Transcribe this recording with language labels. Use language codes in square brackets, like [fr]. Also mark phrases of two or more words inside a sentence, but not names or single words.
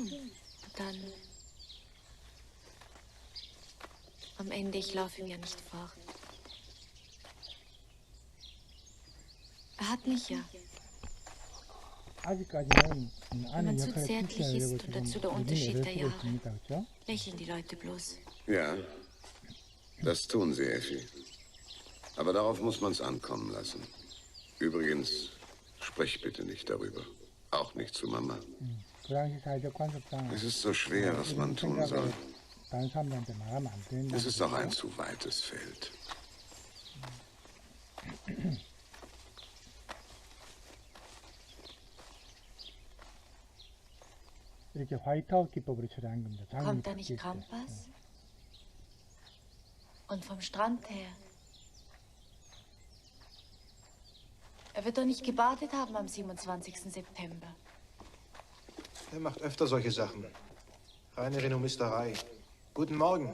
[de] Und dann... Am Ende, ich laufe ihm ja nicht vor. Er hat mich ja. [ko] 아직까지는 [de] Wenn [ko] 아는 [de] man zu [ko] 역할을 [de] zärtlich [ko] 실시하려고 [de] ist und dazu [ko] 지금 [de] der [ko] 고민을 [de] Unterschied der [ko] 쓰고 [de] Jahre, [ko] 있습니다. 그렇죠? [de] lächeln die Leute bloß. Ja, das tun sie, Effi. Aber darauf muss man's ankommen lassen. Übrigens, sprich bitte nicht darüber. Auch nicht zu Mama. [ko] 그 당시 사회적 관습상 [de] Es ist so schwer, was man tun soll. [ko] 다른 사람들한테 말하면 안 된다. [de] Es ist doch ein zu weites Feld. [ko] 이렇게 화이트아웃 기법으로 처리한 겁니다. 장면이 [de] Kommt da nicht [ko] 바뀔 때. [de] Krampas? Und vom Strand her? Er wird doch nicht gebadet haben am 27. September. Er macht öfter solche Sachen. Reine Renommisterei. Guten Morgen.